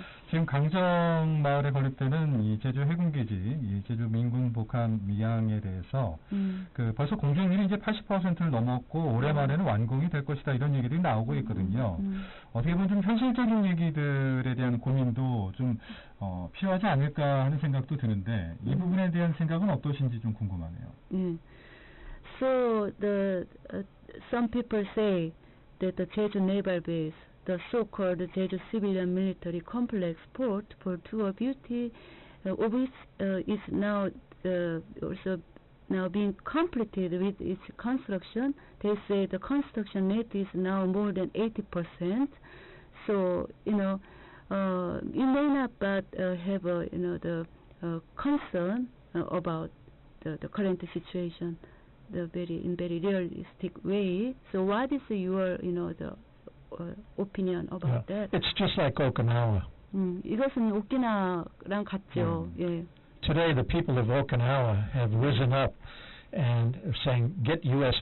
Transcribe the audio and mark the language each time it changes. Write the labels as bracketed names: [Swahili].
[Korean] 지금 강정 마을에 건립되는 이 제주 해군기지, 이 제주 민군 복합 미항에 대해서 벌써 공정률이 이제 80%를 넘었고 올해 말에는 완공이 될 것이다 이런 얘기들이 나오고 있거든요. 어떻게 보면 좀 현실적인 얘기들에 대한 고민도 좀 필요하지 않을까 하는 생각도 드는데 이 부분에 대한 생각은 어떠신지 좀 궁금하네요. [English] So some people say that the Jeju Naval Base, the so-called Jeju Civilian Military Complex Port for tour beauty, of which is now also now being completed with its construction. They say the construction rate is now more than 80%. So you may not but have the concern about the current situation, in very realistic way. So what is your the opinion about that? It's just like Okinawa. [Korean] 이것은 오키나와랑 같죠. 예. [English] Today, the people of Okinawa have risen up and are saying, "Get U.S.